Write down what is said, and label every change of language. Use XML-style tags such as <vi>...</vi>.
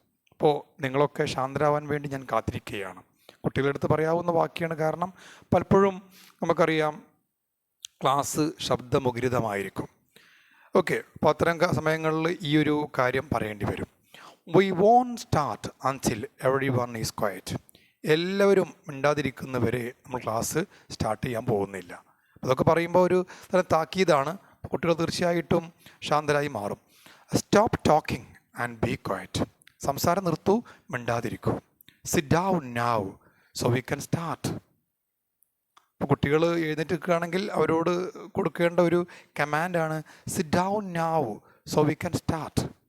<ml>അപ്പോൾ നിങ്ങളൊക്കെ ശാന്തരാവാൻ വേണ്ടി ഞാൻ കാത്തിരിക്കുകയാണ്. കുട്ടികളുടെ അടുത്ത് പറയാവുന്ന വാക്യമാണ്. കാരണം പലപ്പോഴും നമുക്കറിയാം ക്ലാസ് ശബ്ദമുഖരിതമായിരിക്കും. ഓക്കെ, അപ്പോൾ അത്തരം സമയങ്ങളിൽ ഈ ഒരു കാര്യം പറയേണ്ടി വരും.</ml> <en>We won't start until everyone is quiet.</en> <ml>എല്ലാവരും മിണ്ടാതിരിക്കുന്നവരെ നമ്മൾ ക്ലാസ് സ്റ്റാർട്ട് ചെയ്യാൻ പോകുന്നില്ല. അതൊക്കെ പറയുമ്പോൾ ഒരു തരം താക്കീതാണ്. കുട്ടികൾ തീർച്ചയായിട്ടും ശാന്തരായി മാറും.</ml> <en>Stop talking and be quiet.</en> <ml>സംസാരം നിർത്തൂ, മിണ്ടാതിരിക്കൂ.</ml> <en>Sit down now so we can start.</en> <ml>ഇപ്പോൾ കുട്ടികൾ എഴുന്നേറ്റ് നിൽക്കുകയാണെങ്കിൽ അവരോട് കൊടുക്കേണ്ട ഒരു കമാൻഡാണ്</ml> <en>Sit down now so we can start.</en>